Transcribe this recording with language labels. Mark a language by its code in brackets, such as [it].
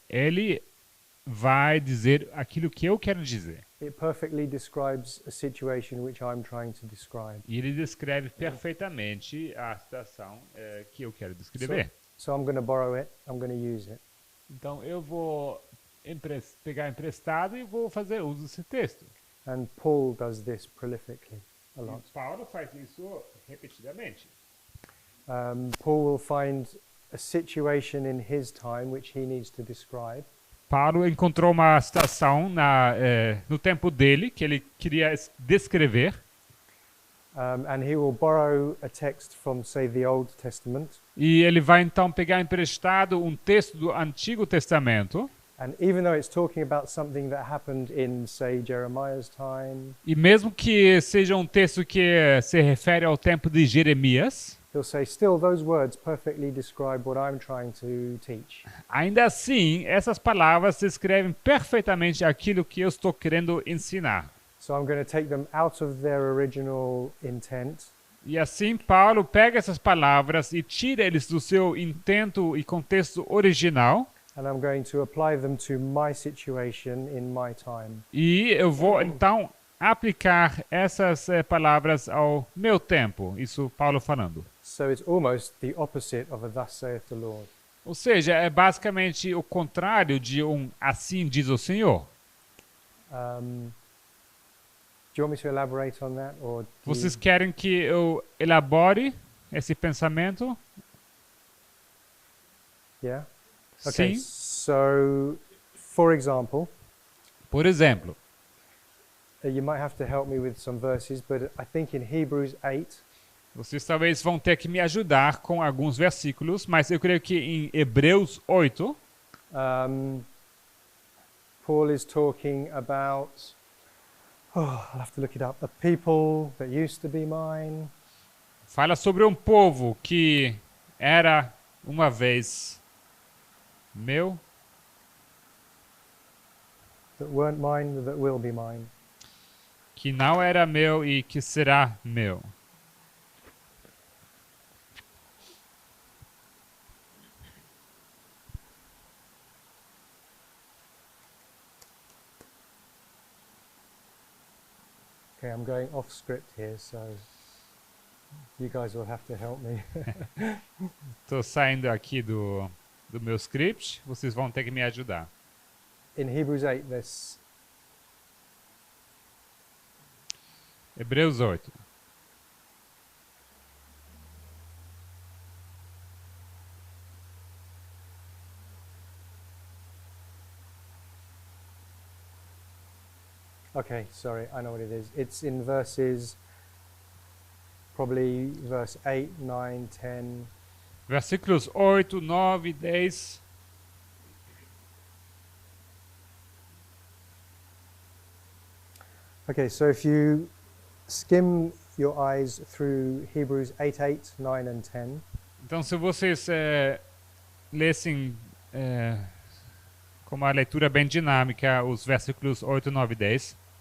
[pt] ele vai dizer aquilo que eu quero dizer. [en] It perfectly describes a situation which I'm trying to describe. [pt] E ele descreve perfeitamente a situação que eu quero descrever. [en] So I'm going to borrow it, I'm going to use it. [pt] Então eu vou pegar emprestado e vou fazer uso desse texto. [en] And Paul does this prolifically a [pt] E [en] lot. [pt] Paulo faz isso repetidamente. [en] Paul will find a situation in his time which he needs to describe. [pt] Paulo encontrou uma situação no tempo dele que ele queria descrever. [en] And he will borrow a text from, say, the Old Testament. [pt] E ele vai então pegar emprestado um texto do Antigo Testamento. [en] And even though it's talking about something that happened in, say, Jeremiah's time, [pt] E mesmo que seja um texto que se refere ao tempo de Jeremias, [en] he'll say, still, those words perfectly describe what I'm trying to teach. [pt] ainda assim, essas palavras descrevem perfeitamente aquilo que eu estou querendo ensinar. [en] So I'm going to take them out of their original intent. [pt] E assim, Paulo pega essas palavras e tira eles do seu intento e contexto original. [en] And I'm going to apply them to my situation in my time. [pt] E eu vou então aplicar essas palavras ao meu tempo. Isso Paulo falando. [en] So it's almost the opposite of a thus saith the Lord. [pt] Ou seja, é basicamente o contrário de um assim diz o Senhor. [en] Do you want me to elaborate on that? Or [pt] Vocês querem que eu elabore esse pensamento? [en] Yeah? Okay, [pt] Sim. [en] so, for example, [pt] Por exemplo, [en] you might have to help me with some verses, but I think in Hebrews 8, [pt] vocês talvez vão ter que me ajudar com alguns versículos, mas eu creio que em Hebreus 8, [en] Paul is talking about, I'll have to look it up, a people that used to be mine, [pt] fala sobre um povo que era uma vez meu, [en] that weren't mine, that will be mine. [pt] que não era meu e que será meu. [en] Okay, I'm going off script here, so you guys will have to help me. [pt] Estou saindo aqui do meu script, vocês vão ter que me ajudar. [en] In Hebrews 8, there's [pt] Hebreus 8. [en] okay, sorry, I know what it is. It's in verses, probably verse 8, 9, 10. [pt] Versículos 8, 9 e 10. [en] Okay, so if you skim your eyes through Hebrews 8, 8, 9 and 10, [pt] Então, se vocês lessem com uma leitura bem dinâmica os versículos 8, 9 e 10,